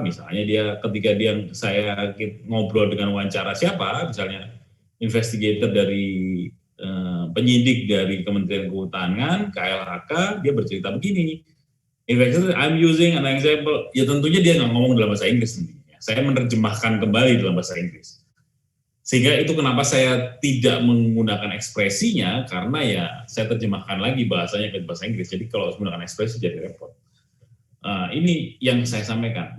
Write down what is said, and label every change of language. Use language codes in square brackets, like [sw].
[id] Misalnya ketika saya ngobrol dengan wawancara siapa, misalnya investigator dari penyidik dari Kementerian Kehutanan, KLHK, dia bercerita begini. [en] Investigator, I'm using an example. [id] Ya tentunya dia nggak ngomong dalam bahasa Inggris tentunya. Saya menerjemahkan kembali dalam bahasa Inggris. Sehingga itu kenapa saya tidak menggunakan ekspresinya, karena ya saya terjemahkan lagi bahasanya ke bahasa Inggris. Jadi kalau menggunakan ekspresi jadi repot. Ini yang saya sampaikan.